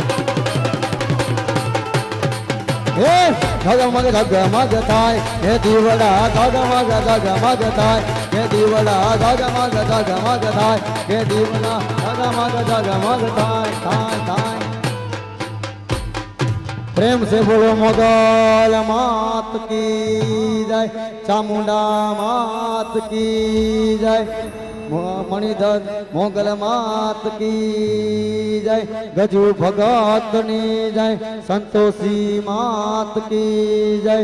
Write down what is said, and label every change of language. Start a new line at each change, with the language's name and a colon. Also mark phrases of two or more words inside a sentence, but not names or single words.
Gujarati: હે જગમગ જગમગ થાય હે દીવડા જગમગ જગમગ થાય હે દીવડા જગમગ જગમગ થાય હે દીવડા જગમગ જગમગ થાય થાય
Hindi: થાય प्रेम से बोलो मोगल मात की जय, चामुंडा मात की जय, मणिधर मोगल मात की जय, गजू भगत नी जय, संतोषी मात की जय।